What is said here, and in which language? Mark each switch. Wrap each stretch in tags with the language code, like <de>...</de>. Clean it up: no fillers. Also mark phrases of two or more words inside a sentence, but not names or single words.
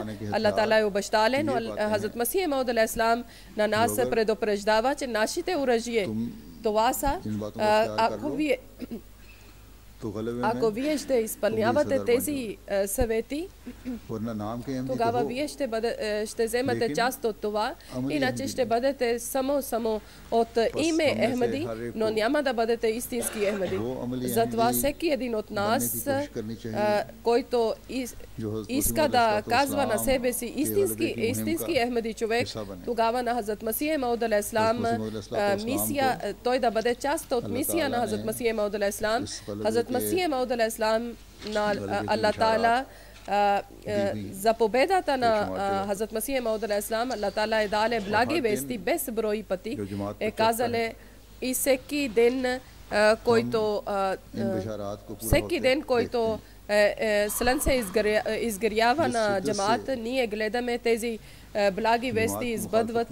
<ar>الله تعالى</ar> <bg>е обещален, но Хазрат Масих Мауд алейхиссалам на нас предупреждава, че нашите оръжия, това са, ако вие ще изпълнявате тези съвети, тогава вие ще вземете част от това, иначе ще бъдете само от име Ахмади, но няма да бъдете истински Ахмади. Затова всеки един от нас, който иска да казва на себе си истински Ахмади човек, тогава на Хазрат Масих Мауд алейхиссалам мисия, той да бъде част от мисия на Хазрат Масих Мауд алейхиссалам. Хазрат Масих Мауд алейхиссалам на</bg> <ar>الله تعالى</ar> <bg>за победата на Хазрат Масих Мауд алейхиссалам,</bg> <ar>الله تعالى</ar> <bg>е даде благи вести без брой пъти, е казали и всеки ден, който слънце се изгрява на джамаат, ние гледаме тези благи вести избъдват.</bg>